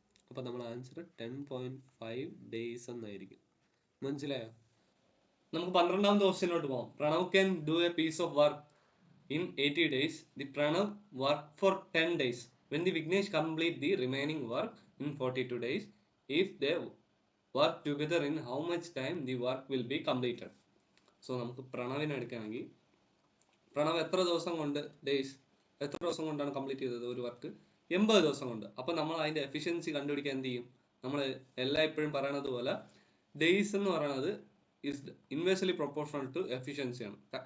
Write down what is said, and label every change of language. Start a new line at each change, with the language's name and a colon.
Malayalam: അപ്പോൾ നമ്മൾ answer 10.5 days എന്നായിരിക്കും. മനസ്സിലായോ? നമുക്ക് 12ാമത്തെ ക്വസ്റ്റ്യനിലോട്ട് പോകാം.
English: Pranav can do a piece of work in 80 days. The Pranav work for 10 days. When the Vignesh complete the remaining work in 42 days, if they work together in how much time the work will be completed?
Malayalam: So നമുക്ക് പ്രണവിനെ എടുക്കുകയാണെങ്കിൽ പ്രണവ് എത്ര ദിവസം കൊണ്ട് എത്ര ദിവസം കൊണ്ടാണ് complete ചെയ്തത് ഒരു വർക്ക്? 80 ദിവസം കൊണ്ട്. അപ്പോൾ നമ്മൾ അതിന്റെ എഫിഷ്യൻസി കണ്ടുപിടിക്കാൻ എന്ത് ചെയ്യും? നമ്മൾ എപ്പോഴും പറയണത് പോലെ ഡേയ്സ് എന്ന് പറയുന്നത്
English: is inversely proportional to efficiency
Malayalam: ആണ്.